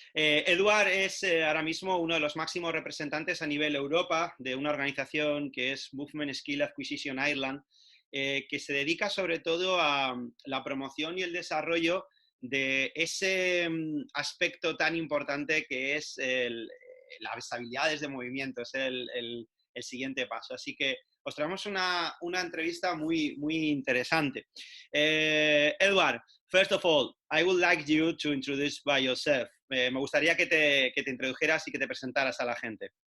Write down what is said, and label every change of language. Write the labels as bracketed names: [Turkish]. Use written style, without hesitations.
[Spanish] Edward es ahora mismo uno de los máximos representantes a nivel Europa de una organización que es Movement Skill Acquisition Ireland, que se dedica sobre todo a la promoción y el desarrollo de ese aspecto tan importante que es las habilidades de movimiento, es el siguiente paso. Así que os traemos una entrevista muy interesante. [English] Edward, first of all, I would like you to introduce by yourself. [Spanish] Me gustaría que te introdujeras y que te presentaras a la gente.